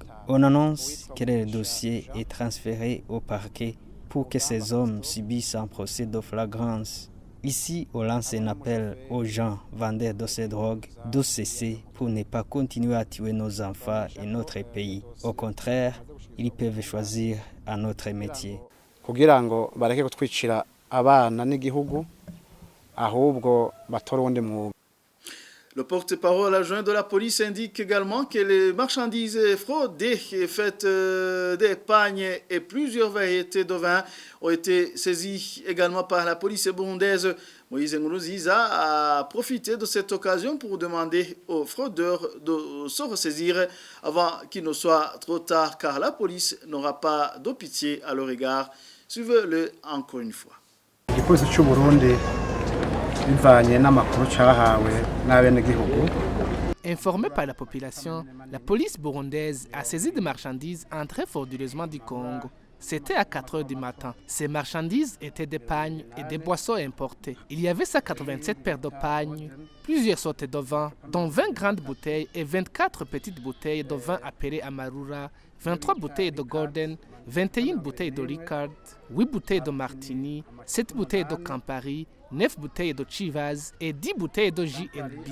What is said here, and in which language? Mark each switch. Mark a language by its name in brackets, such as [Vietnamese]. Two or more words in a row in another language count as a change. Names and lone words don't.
[French] On annonce que le dossier est transféré au parquet pour que ces hommes subissent un procès de flagrance. Ici, on lance un appel aux gens vendeurs de ces drogues de cesser pour ne pas continuer à tuer nos enfants et notre pays. Au contraire, ils peuvent choisir un autre métier. [Rundi] Kugira ngo bareke kutwicira abana n'igihugu ahubwo batore uwundi mwuga. [French] Le porte-parole adjoint de la police indique également que les marchandises fraudées, faites des pagnes et plusieurs variétés de vin ont été saisies également par la police burundaise. Moïse Nkurunziza a profité de cette occasion pour demander aux fraudeurs de se ressaisir avant qu'il ne soit trop tard, car la police n'aura pas de pitié à leur égard. Suivez-le encore une fois. [Rundi] Igipolisi cy'u Burundi bivanye n'amakuru cyahawe n'abenegihugu. [French] Informé par la population, la police burundaise a saisi des marchandises entrées frauduleusement du Congo. C'était à 4 heures du matin. Ces marchandises étaient des pagnes et des boissons importées. Il y avait 187 paires de pagnes, plusieurs sortes de vin, dont 20 grandes bouteilles et 24 petites bouteilles de vin appelées Amarura, 23 bouteilles de Gordon, 21 bouteilles de Ricard, 8 bouteilles de Martini, 7 bouteilles de Campari, 9 bouteilles de Chivas et 10 bouteilles de J&B.